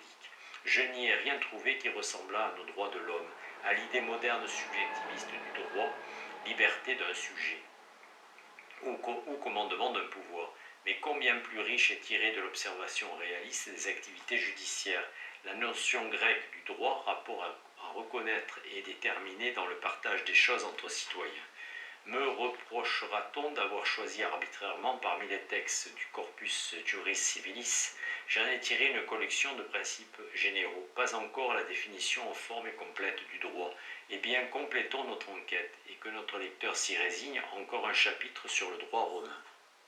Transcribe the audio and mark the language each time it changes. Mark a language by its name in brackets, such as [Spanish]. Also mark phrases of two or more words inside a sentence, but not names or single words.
[French] Je n'y ai rien trouvé qui ressemblât à nos droits de l'homme, à l'idée moderne subjectiviste du droit, liberté d'un sujet, ou commandement d'un pouvoir, mais combien plus riche est tirée de l'observation réaliste des activités judiciaires. La notion grecque du droit, rapport à reconnaître et déterminer dans le partage des choses entre citoyens. Me reprochera-t-on d'avoir choisi arbitrairement parmi les textes du corpus juris civilis? J'en ai tiré une collection de principes généraux, pas encore la définition en forme et complète du droit. Eh bien, complétons notre enquête, et que notre lecteur s'y résigne, encore un chapitre sur le droit romain.